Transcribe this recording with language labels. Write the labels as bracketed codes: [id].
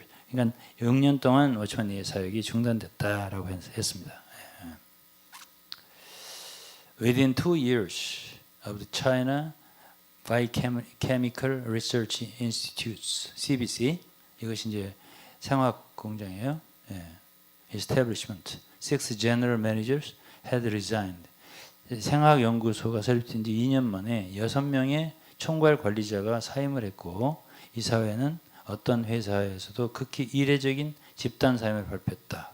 [ko] 그러니까 6년 동안 워치만니의 사역이 중단됐다라고 했습니다. [en] Within 2 years of the China Biochemical Research Institutes (CBC) [ko] 이것이 이제 생화학 공장이에요. [en] Establishment. 6 general managers had resigned. [ko] 생화학 연구소가 설립된 지 2년 만에 6명의 총괄 관리자가 사임을 했고 이 사회는 어떤 회사에서도 극히 이례적인 집단 사임을 발표했다.